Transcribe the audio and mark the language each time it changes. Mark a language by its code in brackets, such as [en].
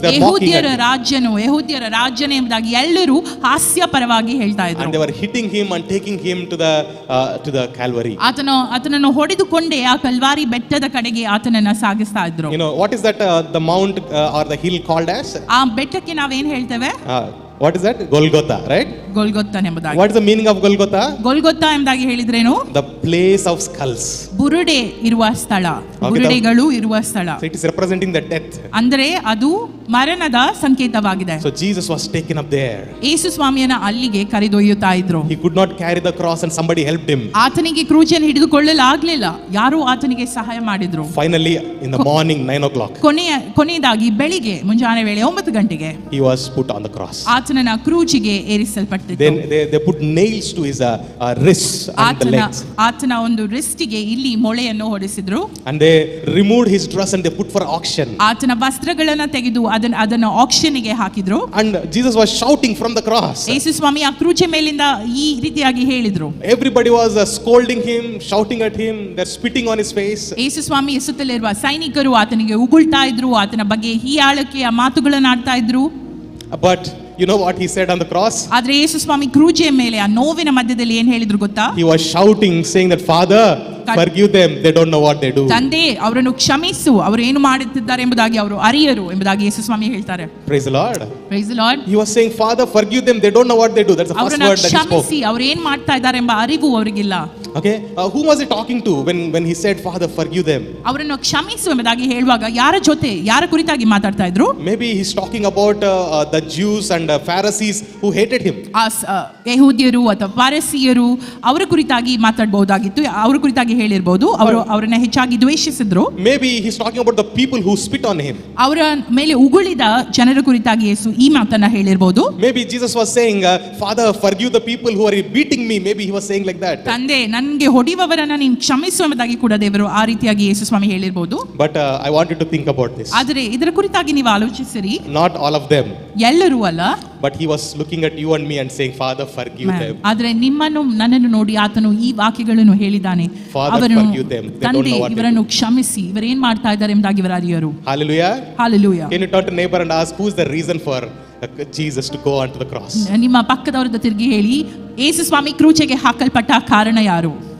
[en] They were mocking [kn] ಯೆಹೂದ್ಯರ [en] him. [kn] ಯೆಹೂದ್ಯರ ರಾಜನೇ ಎಂಬುದಾಗಿ ಎಲ್ಲರೂ ಹಾಸ್ಯಪರವಾಗಿ ಹೇಳ್ತಾ ಇದ್ರು. [en] And they were hitting him and taking him to the Calvary. [kn] ಆತನನ್ನು ಹೊಡೆದುಕೊಂಡೇ ಆ ಕಲ್ವಾರಿ ಬೆಟ್ಟದ ಕಡೆಗೆ ಆತನನ್ನ ಸಾಗಿಸ್ತಾ ಇದ್ರು. [en] You know what is that the mount or the hill called as? [kn] ಆ ಬೆಟ್ಟಕ್ಕೆ ನಾವೇನ್ ಹೇಳ್ತೇವೆ? [en] What is that? Golgotha, right? [kn] ಗೊಲ್ಗೊತ್ತಾ ಎಂಬುದಾಗಿ. [en] What is the meaning of Golgotha? [kn] ಗೊಲ್ಗೊತ್ತಾ ಎಂಬುದಾಗಿ ಹೇಳಿದ್ರೇನು? [en] The place of skulls. [kn] ಬುರುಡೆ ಇರುವ ಸ್ಥಳ, ಬುರುಡೆಗಳು ಇರುವ ಸ್ಥಳ. [en] So it is representing the death. [kn] ಅಂದ್ರೆ ಅದು ಮರಣದ ಸಂಕೇತವಾಗಿದೆ. [en] So Jesus was taken up there. [kn] ಯೇಸು ಸ್ವಾಮಿಯನ್ನ ಅಲ್ಲಿಗೆ ಕರೆದೊಯ್ಯುತ್ತಾ ಇದ್ರು. [en] He could not carry the cross and somebody helped him. [kn] ಆತನಿಗೆ ಕ್ರೂಜನ್ನು ಹಿಡಿದುಕೊಳ್ಳಲಾಗ್ಲಿಲ್ಲ, ಯಾರೋ ಆತನಿಗೆ ಸಹಾಯ ಮಾಡಿದ್ರು. [en] Finally in the morning 9 o'clock. [kn] ಕೊನೆಯದಾಗಿ ಬೆಳಿಗ್ಗೆ ಮುಂಜಾನೆ ವೇಳೆ 9 ಗಂಟೆಗೆ [en] he was put on the cross. [kn] ಆತನನ್ನ ಕ್ರೂಜಿಗೆ ಏರಿಸಲ್ಪಟ್ಟಿತು. [en] Then they put nails to his wrists and the legs. [kn] ಆತನ ಒಂದು ರಿಸ್ಟಿಗೆ ಇಲ್ಲಿ ಮೊಳೆಯನ್ನು ಹೊಡೆಸಿದ್ರು. [en] And they removed his dress and they put for auction. [kn] ಆತನ ವಸ್ತ್ರಗಳನ್ನು ತೆಗೆದು ಅದನ್ನು ಆಕ್ಷನ್ಗೆ ಹಾಕಿದ್ರು. [en] And Jesus was shouting from the cross. [kn] ಯೇಸು ಸ್ವಾಮಿ ಆ ಕ್ರೂಜೆ ಮೇಲಿಂದ ಈ ರೀತಿಯಾಗಿ ಹೇಳಿದ್ರು. [en] Everybody was scolding him, shouting at him, they're spitting on his face. [kn] ಯೇಸು ಸ್ವಾಮಿ ಸುತ್ತಲಿರುವ ಸೈನಿಕರು ಆತನಿಗೆ ಉಗುಳ್ತಾ ಇದ್ರು, ಆತನ ಬಗ್ಗೆ ಹೀಯಾಳಕೆಯ ಮಾತುಗಳನ್ನು ಆಡ್ತಾ ಇದ್ರು. [en] But you know what he said on the cross? [kn] ಆದ್ರೆ ಯೇಸು ಸ್ವಾಮಿ ಕ್ರೂಜೆಯ ಮೇಲೆ ಆ ನೋವಿನ ಮಧ್ಯದಲ್ಲಿ ಏನ್ ಹೇಳಿದ್ರು ಗೊತ್ತಾ? [en] He was shouting, saying that, Father, forgive them, they don't know what they do. [kn] ತಂದೆ, ಅವರನ್ನು ಕ್ಷಮಿಸು, ಅವರು ಏನು ಮಾಡುತ್ತಿದ್ದಾರೆ ಎಂಬುದಾಗಿ ಅವರು ಅರಿಯರು ಎಂಬುದಾಗಿ ಯೇಸು ಸ್ವಾಮಿ ಹೇಳ್ತಾರೆ. [en] Praise the Lord. Praise the Lord. He was saying, Father, forgive them, they don't know what they do. That's the first word that he spoke. [kn] ಕ್ಷಮಿಸಿ, ಅವರು ಏನು ಮಾಡ್ತಾ ಇದ್ದಾರೆ ಎಂಬ ಅರಿವು ಅವರಿಗಿಲ್ಲ. [en] Okay, who was he talking to when he said, Father, forgive them? [kn] ಅವರನ್ನು ಕ್ಷಮಿಸು ಎಂಬುದಾಗಿ ಹೇಳುವಾಗ ಯಾರ ಕುರಿತಾಗಿ ಮಾತಾಡ್ತಾ ಇದ್ರು? [en] Maybe he's talking about the Jews and Pharisees who hated him. [kn] ಯೆಹೂದ್ಯರು ಅಥವಾ ಫರಿಸೀಯರು ಅವರ ಕುರಿತಾಗಿ ಮಾತಾಡಬಹುದಾಗಿತ್ತು, ಅವರ ಕುರಿತಾಗಿ ಹೇಳಿರಬಹುದು. ಅವರನ್ನ ಹೆಚ್ಚಾಗಿ ದ್ವೇಷಿಸಿದ್ರು. [en] Maybe he's talking about the people who spit on him. [kn] ಅವರ ಮೇಲೆ ಉಗುಳಿದ ಜನರ ಕುರಿತಾಗಿ ಯೇಸು ಈ ಮಾತನ್ನ ಹೇಳಿರಬಹುದು. [en] Maybe Jesus was saying, Father, forgive the people who are beating me. Maybe he was saying like that. [kn] ತಂದೆ, ನನಗೆ ಹೊಡೆಯುವವರನ್ನ ನೀನು ಕ್ಷಮಿಸು ಎಂಬುದಾಗಿ ಕೂಡ ದೇವರು ಆ ರೀತಿಯಾಗಿ ಯೇಸು ಸ್ವಾಮಿ ಹೇಳಿರಬಹುದು. [en] But I want you to think about this. [kn] ಆದರೆ ಇದರ ಕುರಿತಾಗಿ ನೀವು ಆಲೋಚಿಸಿರಿ. [en] Not all of them. [kn] ಎಲ್ಲರೂ ಅಲ್ಲ. [en] But he was looking at you and me and saying, Father, forgive them. [kn] ಆದರೆ ನಿಮ್ಮನ್ನು ನನ್ನನ್ನು ನೋಡಿ ಆತನು ಈ ವಾಕ್ಯಗಳನ್ನು ಹೇಳಿದ್ದಾನೆ. ತಂದೆ, ಇವರನ್ನು ಕ್ಷಮಿಸಿ, ಇವರೇನ್ ಮಾಡ್ತಾ ಇದ್ದಾರೆ ಎಂಬುದಾಗಿ ಇವರ ಅರಿಯರು. [en] Hallelujah. Hallelujah. Can you turn to neighbor and ask, who is the reason for Jesus to go onto the cross? [kn] ನಿಮ್ಮ ಪಕ್ಕದವರದ್ದು ತಿರುಗಿ ಹೇಳಿ, ಯೇಸು ಸ್ವಾಮಿ ಕ್ರೂಜೆಗೆ ಹಾಕಲ್ಪಟ್ಟ ಕಾರಣ ಯಾರು?